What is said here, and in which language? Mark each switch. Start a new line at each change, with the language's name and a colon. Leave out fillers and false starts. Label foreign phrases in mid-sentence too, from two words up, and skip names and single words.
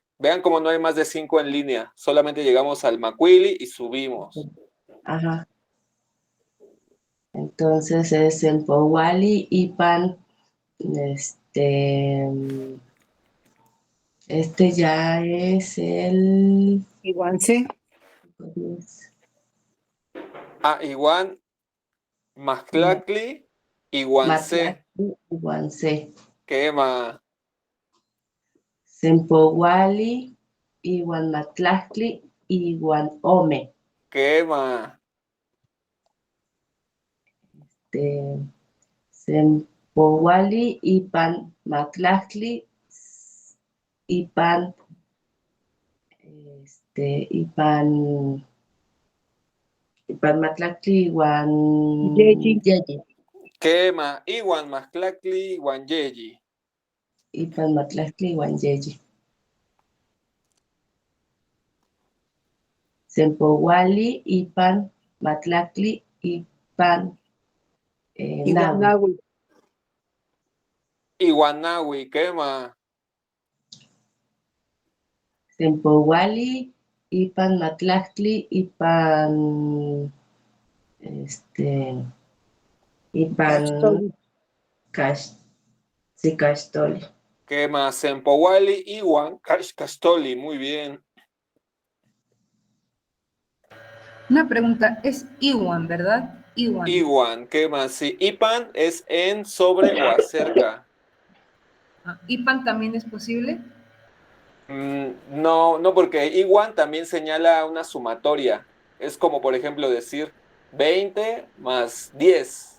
Spanish: Vean cómo no hay más de 5 en línea. Solamente llegamos al Macuili y subimos. Ajá. Entonces es
Nahuatl languages: Sempowali Ipan.
Spanish: Este ya es el
Nahuatl languages: Iguance. Iguan, Maztlacli, Iguancé. Matlactli Iguancé. Quema. Sempowali Iguan Matlactli Iguan Ome. Quema. Sempowali Ipan Matlactli Ipan Ipan Matlactli Iguan Yeyi. Yeyi. Quema. Iguan, Maztlacli, Iguanyeyi. Ipan Matlactli Iguan Yeyi. Sempowali Ipan Matlactli Ipan Nawi. Iguanawi. Iguanawi, quema. Sempowali Ipan Matlactli Ipan Ipan Caxtoli. Caxtoli. Quema. Sempowali, Iguan, Castoli.
Spanish: Muy bien. Una pregunta, es Iwan, ¿verdad?
Nahuatl languages: Iwan. Iguan, quema. Sí.
Spanish: Ipan es en, sobre o acerca. ¿Ipan también es posible? No, no, porque Iguan también señala una sumatoria. Es como, por ejemplo, decir 20 más 10.